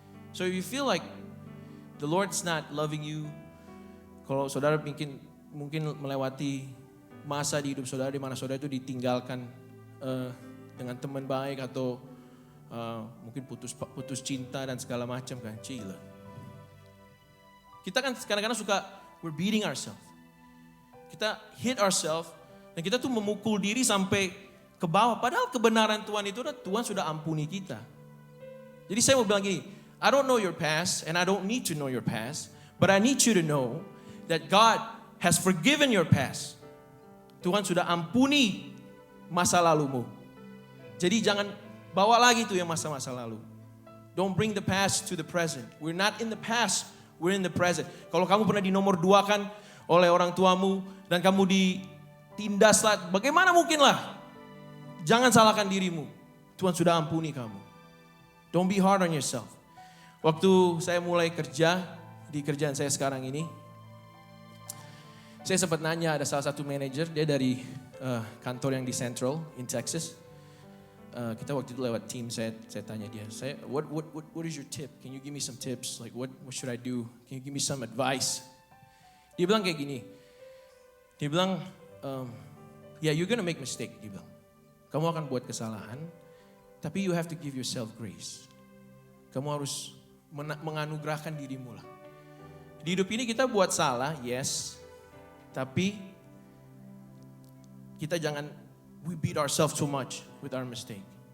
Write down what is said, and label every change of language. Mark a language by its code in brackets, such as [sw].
[en] So if you feel like the Lord's not loving you, [id] kalau saudara mungkin melewati masa di hidup saudara di mana saudara itu ditinggalkan dengan teman baik atau mungkin putus cinta dan segala macam kan, cila. Kita kan kadang-kadang suka [en] we're beating ourselves. [id] Kita [en] hit ourselves [id] dan kita tuh memukul diri sampai ke bawah. Padahal kebenaran Tuhan itu Tuhan sudah ampuni kita. Jadi saya mau bilang gini, [en] I don't know your past and I don't need to know your past, but I need you to know that God has forgiven your past. [id] Tuhan sudah ampuni masa lalumu. Jadi jangan bawa lagi tuh yang masa-masa lalu. [en] Don't bring the past to the present. We're not in the past, we're in the present. [id] Kalau kamu pernah dinomor 2-kan oleh orang tuamu dan kamu ditindas lah, bagaimana mungkin lah? Jangan salahkan dirimu. Tuhan sudah ampuni kamu. [en] Don't be hard on yourself. [id] Waktu saya mulai kerja di kerjaan saya sekarang ini, saya sempat nanya ada salah satu manajer, dia dari kantor yang di Central in Texas. Kita waktu itu lewat team, saya tanya dia, [en] what is your tip? Can you give me some tips? Like what should I do? Can you give me some advice? [id] Dia bilang kayak gini. Dia bilang, [en] yeah, you're gonna make mistake. [id] Dia bilang, kamu akan buat kesalahan, tapi [en] you have to give yourself grace. [id] Kamu harus menganugerahkan dirimu lah. Di hidup ini kita buat salah, yes. Tapi kita jangan [en] we beat ourselves too much with our mistake.